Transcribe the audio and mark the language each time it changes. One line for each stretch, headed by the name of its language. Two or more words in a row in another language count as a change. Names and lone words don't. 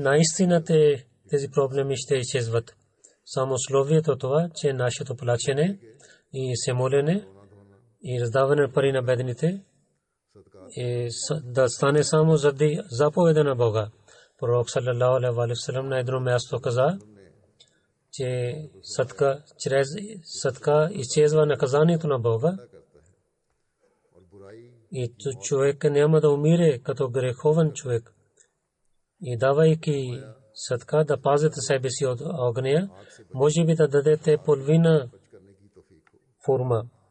Bulgarian: Наистина тези проблеми ще изчезват. Само условието това, че нашето плачене и се молене и раздаване на пари на бедните да стане само заради заповеда на Бога. Пророк
Arabic: صلى الله عليه وسلم
Bulgarian: на едно място каза, че чрез садка изчезва наказанието на Бога и човек няма да умире като греховен човек. И давайки садка да пазите себе си от огня, може би да дадете половина форма.